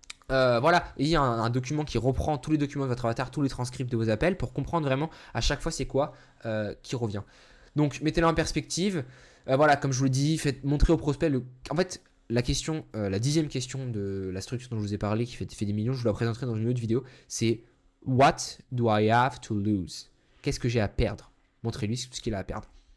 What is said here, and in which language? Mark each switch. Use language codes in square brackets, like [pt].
[fr] Voilà, et il y a un document qui reprend tous les documents de votre avatar, tous les transcripts de vos appels pour comprendre vraiment à chaque fois c'est quoi qui revient. Donc mettez-le en perspective. Voilà, comme je vous l'ai dit, faites montrer au prospect le. En fait, la question, la 10e question de la structure dont je vous ai parlé, qui fait des millions, je vous la présenterai dans une autre vidéo. C'est [en] What do I have to lose? [fr] Qu'est-ce que j'ai à perdre? Montrez-lui ce qu'il a à perdre.